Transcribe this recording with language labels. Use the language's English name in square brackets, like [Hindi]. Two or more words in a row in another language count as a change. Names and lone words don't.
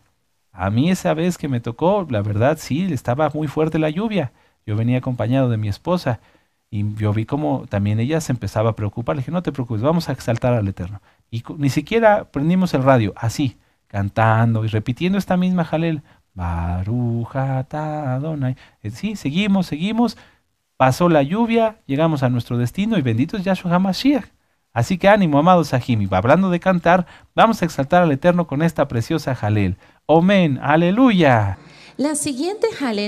[Spanish] A mí esa vez que me tocó, la verdad sí, estaba muy fuerte la lluvia. Yo venía acompañado de mi esposa y yo vi como también ella se empezaba a preocupar. Le dije, no te preocupes, vamos a exaltar al Eterno. Y ni siquiera prendimos el radio, así, cantando y repitiendo esta misma jalel. [Hebrew] ברוך אתה אדוני. [Spanish] Sí, seguimos, seguimos. Pasó la lluvia, llegamos a nuestro destino y bendito es Yahshua HaMashiach. Así que ánimo, amados Sahim. Y hablando de cantar, vamos a exaltar al Eterno con esta preciosa jalel. Amén, aleluya. La siguiente jalel